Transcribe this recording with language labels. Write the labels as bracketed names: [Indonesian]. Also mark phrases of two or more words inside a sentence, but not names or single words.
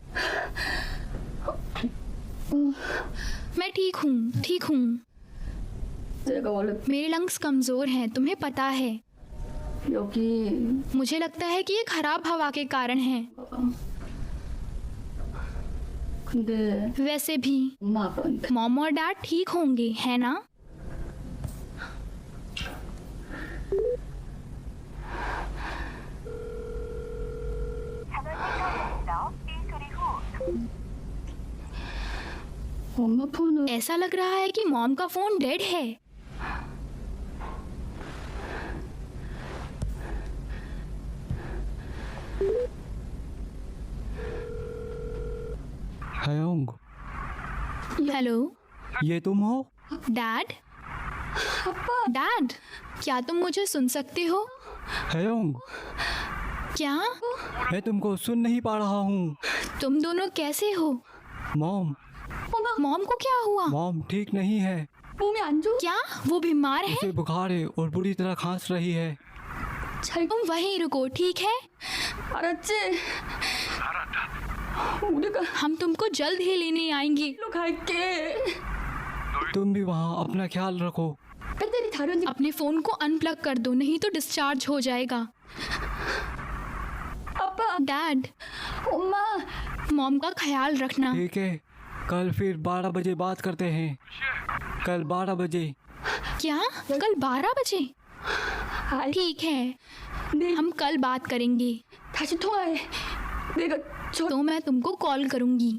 [Hindi] मैं ठीक हूँ, ठीक हूँ। [Korean] 내가 원래 [Hindi] मेरे लंग्स कमजोर हैं, तुम्हें पता है। [Korean] 여기 [Hindi] मुझे लगता है कि ये खराब हवा के कारण है। [Korean] 근데 [Hindi] वैसे भी [Korean] 엄마 아빠한테 [Hindi] मॉम और डैड ठीक होंगे, है ना? [Korean] 엄마 폰은 [Hindi] ऐसा लग रहा है कि मॉम का फोन डेड है। हयोंग, हेलो ये तुम हो? डैड? डैड, क्या तुम मुझे सुन सकते हो? हयोंग, क्या मैं तुमको सुन नहीं पा रहा हूँ। तुम दोनों कैसे हो? मॉम, मॉम को क्या हुआ? मॉम ठीक नहीं है। [Korean] 몸이 안 좋아? [Hindi] क्या वो बीमार है? उसे बुखार है और बुरी तरह खांस रही है। [Korean] 잘 [Hindi] तुम वहीं रुको, ठीक है? [Korean] 알았지? 우리가 [Hindi] हम तुमको जल्द ही लेने आएंगे। [Korean] 일로 갈게. [Hindi] तुम भी वहाँ अपना ख्याल रखो। [Korean] 배터리 다른 [Hindi] अपने फोन को अनप्लग कर दो, नहीं तो डिस्चार्ज हो जाएगा। [Korean] 아빠, [Hindi] डैड, [Korean] 엄마. [Hindi] मॉम का ख्याल रखना। ठीक है, कल फिर 12 बजे बात करते हैं। कल 12 बजे। क्या कल 12 बजे? [Korean] 아이, [Hindi] ठीक है, [Korean] 네, [Hindi] हम कल बात करेंगे। [Korean] 다시 통화해. 내가 [Hindi] तो मैं तुमको कॉल करूंगी।